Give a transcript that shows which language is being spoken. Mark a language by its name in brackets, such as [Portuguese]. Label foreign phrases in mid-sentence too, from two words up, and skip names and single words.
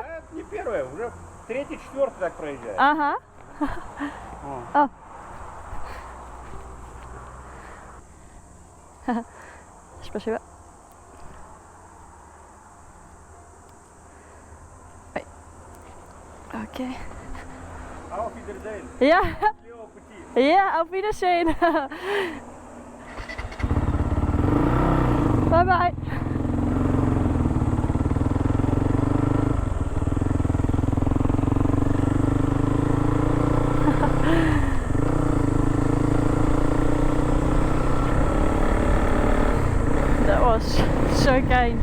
[Russian] Это не первое, уже третий, четвертый так проезжает. Ага. О. Oh. Спасибо. Ой. Окей. [German] Auf Wiedersehen. Ja. [Russian] Счастливого пути. [German] Ja, auf Wiedersehen. [English] Bye bye. That was so kind.